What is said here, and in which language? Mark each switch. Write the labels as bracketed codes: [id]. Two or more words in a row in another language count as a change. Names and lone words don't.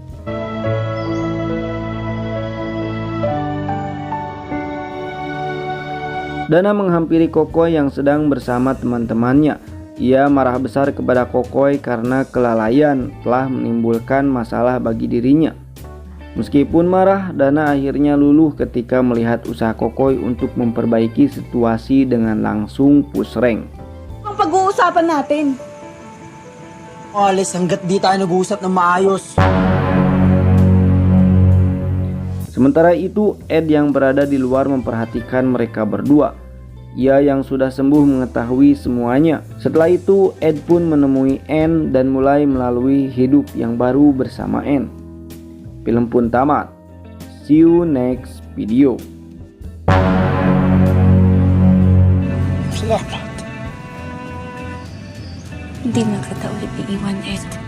[id] Dana menghampiri Kokoy yang sedang bersama teman-temannya. Ia marah besar kepada Kokoy karena kelalaian telah menimbulkan masalah bagi dirinya. Meskipun marah, Dana akhirnya luluh ketika melihat usaha Kokoy untuk memperbaiki situasi dengan langsung [en] push rank. [tl] Ang pag-uusapan natin. Alis hanggat di tayo nag-uusap ng maayos. [id] Sementara itu, Ed yang berada di luar memperhatikan mereka berdua. Ia yang sudah sembuh mengetahui semuanya. Setelah itu, Ed pun menemui Anne dan mulai melalui hidup yang baru bersama Anne. Film pun tamat. [en] See you next video. [tl] Hindi na kita ulit iiwan, Ed.